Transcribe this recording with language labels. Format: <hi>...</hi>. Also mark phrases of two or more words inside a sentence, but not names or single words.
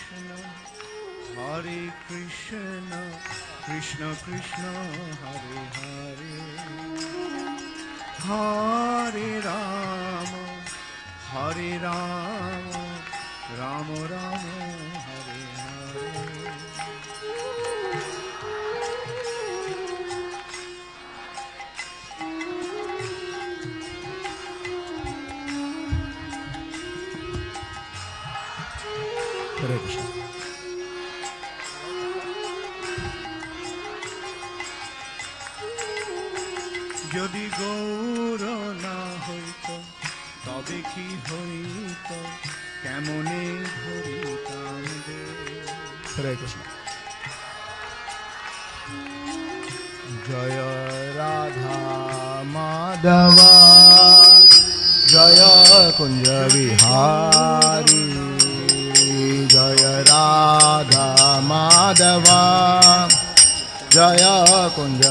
<sa>Hare Krishna, Krishna Krishna, Hare Hare, Hare Rama, Hare Rama, Rama Rama, Hare Hare. Hare Krishna.</sa> <bn>যদি গৌর না হইত তবে কি হইত কেমনে ধরিতাম দে।</bn> <sa>Hare Krishna. Jaya Radha Madhava Jaya Kunja Vihari Jaya Radha Madhava Jaya Kunja</sa>